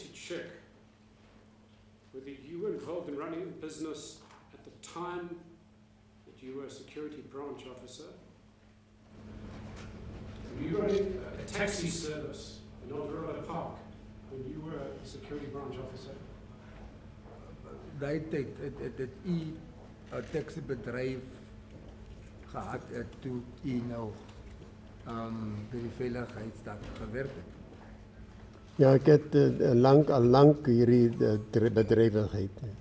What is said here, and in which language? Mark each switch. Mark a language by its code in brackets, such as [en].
[en] check whether you were involved in running a business at the time that you were a security branch officer. You were in a taxi service in Alderaan Park when you were a security branch officer. [af] Daai tyd het u 'n taxibedryf gehad toe u nou by die veiligheidsstaat gewerk het. Ja, ek het al lank hierdie bedryvigheid.